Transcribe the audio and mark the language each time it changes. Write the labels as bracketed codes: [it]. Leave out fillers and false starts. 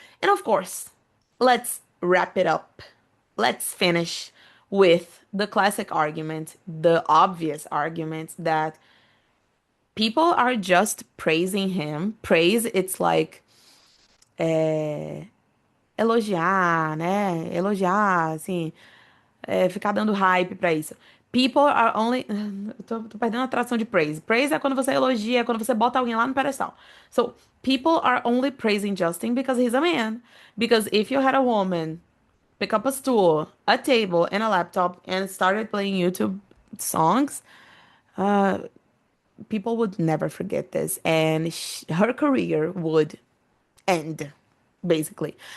[en] And of course, let's wrap it up. Let's finish with the classic argument, the obvious argument that people are just praising him. Praise, it's like [pt] elogiar, né? Elogiar, assim, ficar dando hype pra isso. [en] People are only. [pt] Eu tô perdendo a tradução de praise. Praise é quando você elogia, é quando você bota alguém lá no pedestal. [en] So, people are only praising Justin because he's a man. Because if you had a woman pick up a stool, a table, and a laptop and started playing YouTube songs, people would never forget this. And her career would end, basically.